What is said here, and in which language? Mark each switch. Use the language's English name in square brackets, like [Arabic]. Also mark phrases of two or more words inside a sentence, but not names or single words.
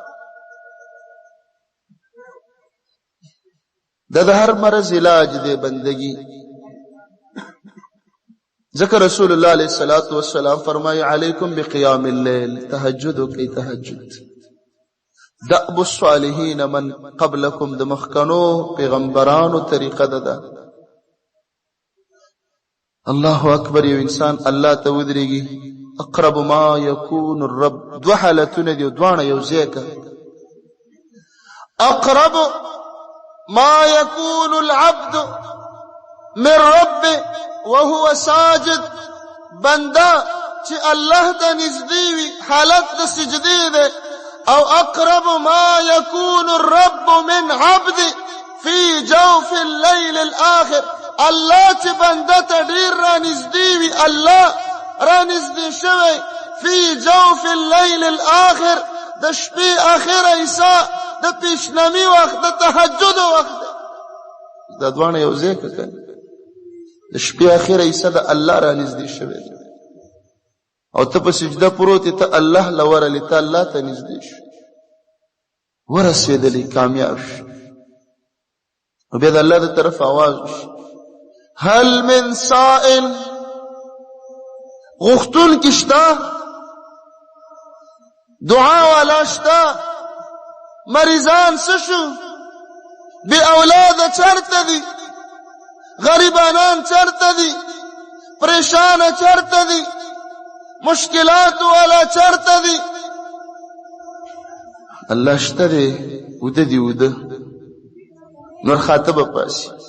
[Pashto] دا د هر مرض علاج دی بندگی ذکر رسول الله [Arabic] علیه الصلاة والسلام [Pashto] فرمائی [Arabic] علیکم بقیام اللیل [Pashto] تهجدو کی تهجد [Arabic] دأب الصالحین من قبلکم [Pashto] د مخکنو پیغمبرانو طریقه ده [Arabic] الله اکبر [Pashto] یو انسان الله ته ودرېږي [Arabic] اقرب ما یکون الرب [Pashto] دوه حالتونه دي دواړه یو ځای که [Arabic] اقرب ما يكون العبد من ربه وهو ساجد [Pashto] بنده چې الله ته نږدې وي حالت د سجدې ده او [Arabic] اقرب ما يكون الرب من عبد في جوف الليل الاخر [Pashto] الله چې بنده ته ډېر را نږدې وي الله را نږدې شوی في [Arabic] جوف الليل الاخر [Pashto] د شپې اخره حصہ د پیشنمی وخت د تهجد وخت دا دوانه یو ځای که د شپې اخره حصہ د الله را نږدې شوی او ته په سجده پروت ته الله له ورلې ته الله ته نږدې شو ورسېدلې کامیاب شو او بیا د الله د طرف آواز وشو [Arabic] هل من سائل [Pashto] غوښتونکي شته دعا والا شته مریضان څه شو بې اولاده چرته دي غریبانان چرته دي پریشانه چرته دي مشکلات والا چرته دي الله شته دی وده دی وده نور خاطبه پاسي